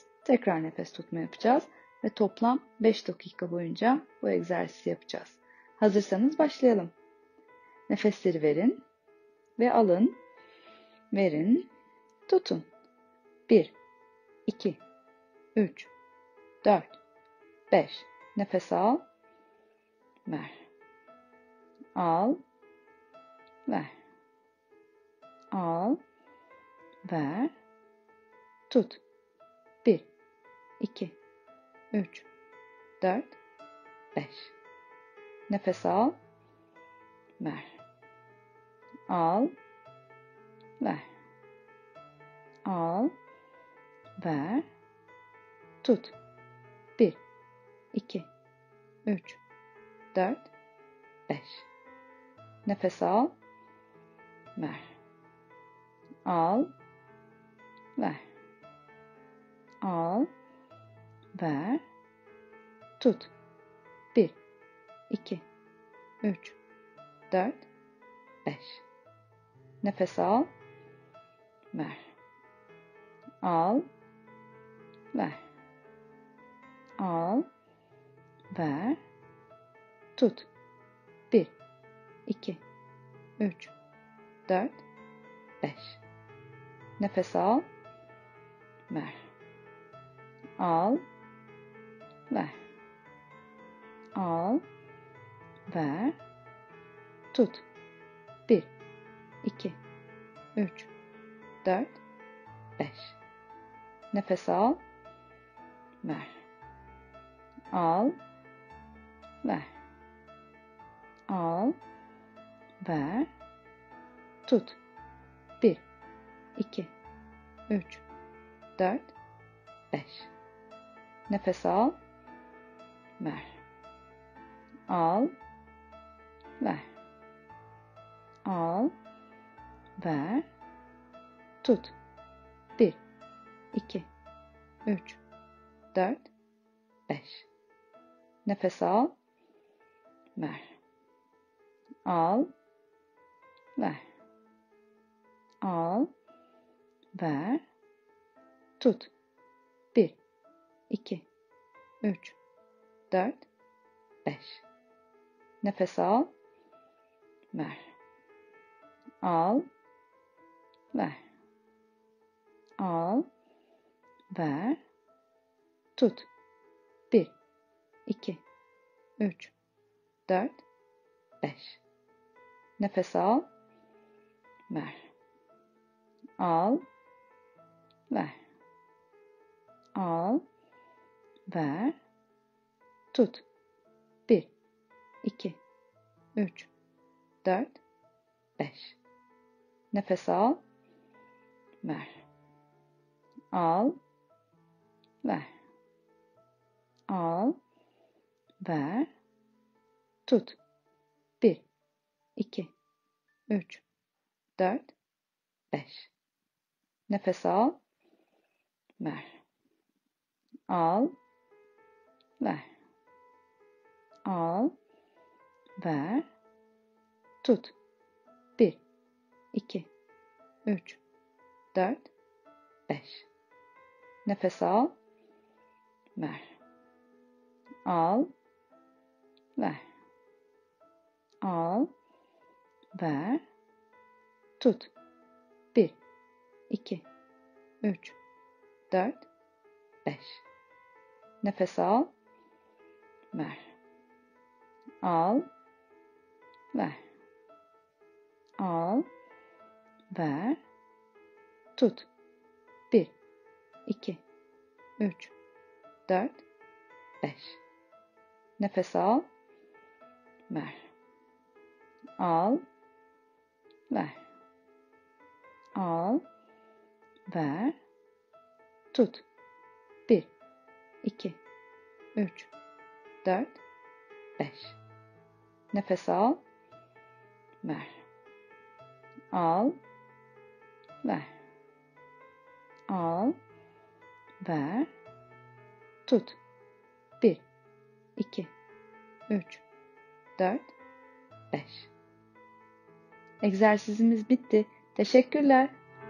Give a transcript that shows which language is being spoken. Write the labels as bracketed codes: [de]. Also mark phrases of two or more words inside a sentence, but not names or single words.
[tr] Tekrar nefes tutma yapacağız ve toplam 5 dakika boyunca bu egzersizi yapacağız. Hazırsanız başlayalım. Nefesleri verin ve alın. Verin, tutun. 1, 2, 3, 4, 5. Nefes al, ver. Al, ver. Al, ver. Tut. 1, 2, 3, 4, 5. Nefes al, ver. Al, ver. Al, ver. Tut. 1, 2, 3, 4, 5. Nefes al, ver. Al, ver. Al, ver. Tut. 1, 2, 3, 4, 5. Nefes al, ver. Al, ver. Al, ver. Tut. 1, 2, 3, 4, 5. Nefes al, ver. Al, ver. Al, ver. Tut. 1, 2, 3, 4, 5. Nefes al, ver. Al, ver. Al, ver. Tut. 1, 2, 3, 4, 5. Nefes al, ver. Al, ver. Al, ver. Tut. 1, 2, 3, 4, 5. Nefes al, ver. Al, ver. Al, ver. Tut. 1, 2, 3, 4, 5. Nefes al, ver. Al, ver. Al, ver. Tut. 1, 2, 3, 4, 5. Nefes al, ver. Al, ver. Al, ver. Tut. 1, 2, 3, 4, 5. Nefes al, ver. Al, ver. Al, ver. Tut. 1, 2, 3, 4, 5. Nefes al, ver. Al, ver. Al, ver. Tut. 1, 2, 3, 4, 5. Nefes al, ver. Al, ver. Al, ver. Tut. 1, 2, 3, 4, 5. Nefes al, ver. Al, ver. Al, ver. Tut. 1, 2, 3, 4, 5. Nefes al, ver. Al, ver. Al, ver. Tut. 1, 2, 3, 4, 5. Nefes al, ver. Al, ver. Al, ver. Tut. 1, 2, 3, 4, 5. Egzersizimiz bitti. Teşekkürler.